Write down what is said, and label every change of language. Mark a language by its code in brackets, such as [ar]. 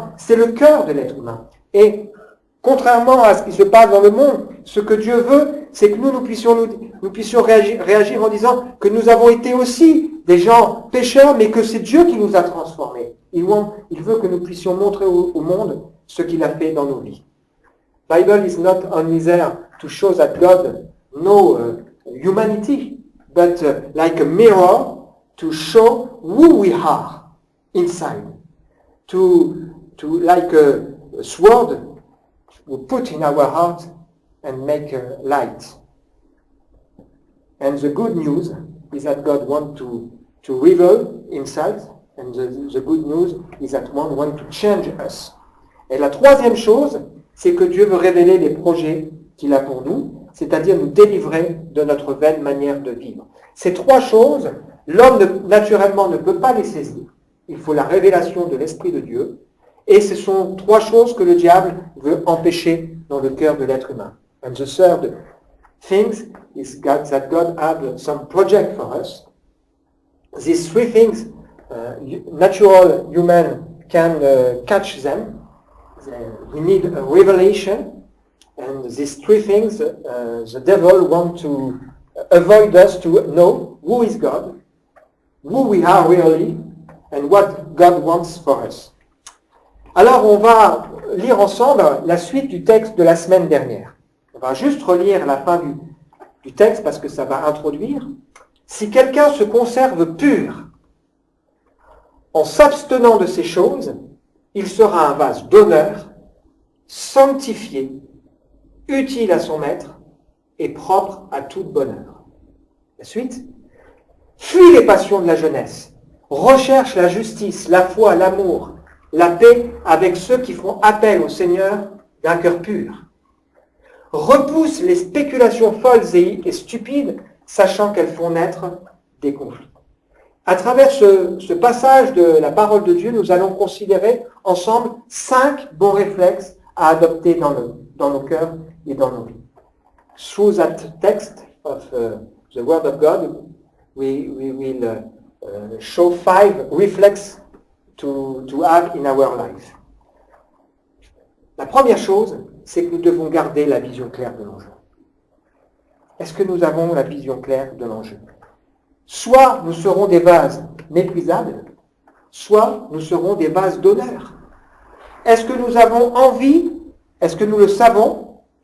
[fr] C'est le cœur de l'être humain. Et contrairement à ce qui se passe dans le monde, ce que Dieu veut, c'est que nous puissions réagir en disant que nous avons été aussi des gens pécheurs, mais que c'est Dieu qui nous a transformés. Il veut que nous puissions montrer au monde ce qu'il a fait dans nos vies. [en] Bible is not only there to show that God knows humanity, but like a mirror to show who we are inside. To like a sword we put in our heart and make a light. And the good news is that God wants to reveal himself, and the good news is that God wants to change us. [fr] Et la troisième chose, c'est que Dieu veut révéler les projets qu'il a pour nous, c'est-à-dire nous délivrer de notre vaine manière de vivre. Ces trois choses, l'homme naturellement ne peut pas les saisir. Il faut la révélation de l'Esprit de Dieu. Et ce sont trois choses que le diable veut empêcher dans le cœur de l'être humain. [en] And the third thing is that God had some project for us. These three things, natural human can catch them. We need a revelation. And these three things, the devil wants to avoid us to know who is God, who we are really, and what God wants for us. [fr] Alors on va lire ensemble la suite du texte de la semaine dernière. On va juste relire la fin du texte parce que ça va introduire. Si quelqu'un se conserve pur en s'abstenant de ces choses, il sera un vase d'honneur, sanctifié, utile à son maître et propre à toute bonne œuvre. La suite. Fuis les passions de la jeunesse, recherche la justice, la foi, l'amour, la paix avec ceux qui font appel au Seigneur d'un cœur pur. Repousse les spéculations folles et stupides, sachant qu'elles font naître des conflits. À travers ce passage de la parole de Dieu, nous allons considérer ensemble 5 bons réflexes à adopter dans nos cœurs et dans nos vies. [en] Through that text of the Word of God, we will show 5 reflexes to have in our life. [fr] La première chose, c'est que nous devons garder la vision claire de l'enjeu. Est-ce que nous avons la vision claire de l'enjeu? Soit nous serons des vases méprisables, soit nous serons des vases d'honneur. Est-ce que nous avons envie? Est-ce que nous le savons?